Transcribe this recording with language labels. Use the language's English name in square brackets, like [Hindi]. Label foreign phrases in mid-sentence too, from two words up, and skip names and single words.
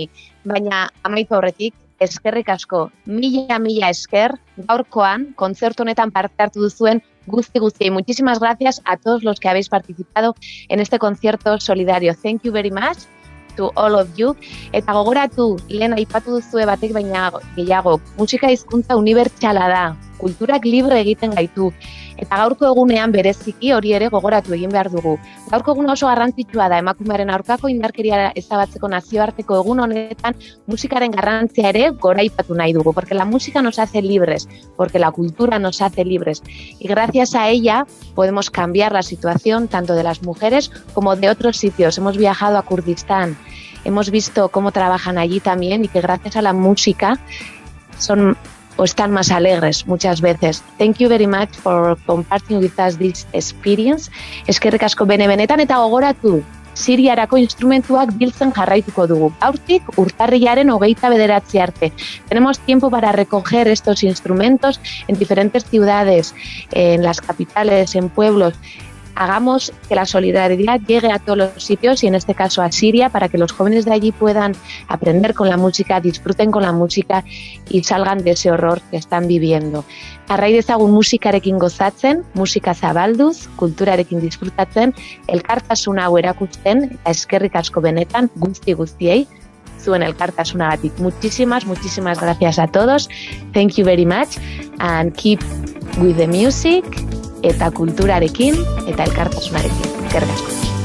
[Basque] Baina amaitu aurretik, eskerrik asko, mila esker gaurkoan kontzertu honetan parte hartu duzuen guzti. [Spanish] Muchísimas gracias a todos los que habéis participado en este concierto solidario. [English] Thank you very much to all of you. [Basque] Eta gogoratu, lehen aipatu duzue batek baina gehiago, musika hizkuntza unibertsala da, kulturak libre egiten gaitu. Eta gaurko egunean bereziki hori ere gogoratu egin behar dugu. Gaurko egun oso garrantzitsua da emakumearen aurkako indarkeria ezabatzeko nazioarteko egun honetan musikaren garrantzia ere goraipatu nahi dugu, [Spanish] porque la música nos hace libres, porque la cultura nos hace libres. Y gracias a ella podemos cambiar la situación tanto de las mujeres como de otros sitios. Hemos viajado a Kurdistán, hemos visto cómo trabajan allí también y que gracias a la música están más alegres muchas veces. [English] Thank you very much for comparting with us this experience. [Basque] Eskerrik asko benetan eta gogoratu, Siriarako instrumentuak biltzen jarraituko dugu. Gaurtik urtarrilaren 29 arte. [Spanish] Tenemos tiempo para recoger estos instrumentos en diferentes ciudades, en las capitales, en pueblos. Hagamos que la solidaridad llegue a todos los sitios y en este caso a Siria para que los jóvenes de allí puedan aprender con la música, disfruten con la música y salgan de ese horror que están viviendo. [Basque] Jarrai dezagun musikarekin gozatzen, musika zabalduz, kulturarekin disfrutatzen, elkartasuna hau erakusten eta eskerrik asko benetan guztiei zuen elkartasunagatik. [Spanish] Muchísimas gracias a todos. [English] Thank you very much and keep with the music. [Basque] Eta kulturarekin eta elkartasunarekin. Eskerrik asko.